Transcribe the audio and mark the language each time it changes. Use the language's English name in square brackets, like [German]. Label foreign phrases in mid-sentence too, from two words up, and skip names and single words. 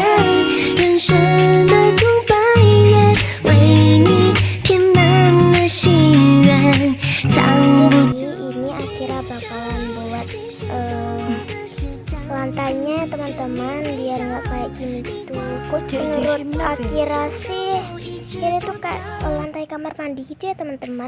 [Chinese] 人生的空白页，为你填满了心愿，藏不住。 [Indonesian] Ini Akira bakalan buat lantainya teman-teman, biar nggak kayak gini gitu. Kok menurut Akira sih ini tuh kayak lantai kamar mandi gitu ya teman-teman.